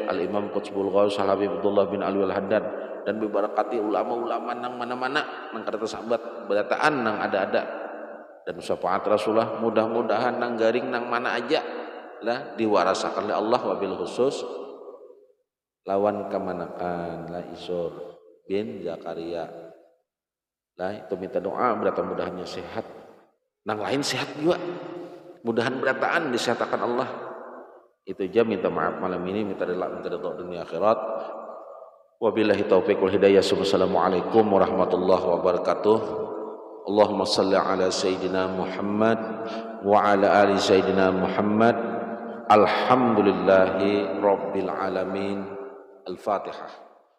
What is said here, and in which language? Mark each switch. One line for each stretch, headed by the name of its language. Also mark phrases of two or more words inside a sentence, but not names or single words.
Banjar: Al-Imam Qutbul Ghaus Al Habib Abdullah bin Alwi Al Haddad, dan bibarakati ulama-ulama nang mana-mana nang kata sahabat berataan nang ada-ada, dan syafaat Rasulullah mudah-mudahan nang garing nang mana aja lah diwarasakan oleh Allah,
Arabic: وبالخصوص
Banjar: lawan kemanakan lah Isor bin Zakaria lah itu minta doa berata mudahannya sehat, nang lain sehat juga mudahan berataan disehatkan Allah. Itu aja minta maaf malam ini, minta doa dunia akhirat.
Arabic: وبالله التوفيق والهداية. والسلام عليكم ورحمة الله وبركاته اللهم صل على سيدنا محمد وعلى آل سيدنا محمد. الحمد لله رب العالمين. الفاتحة.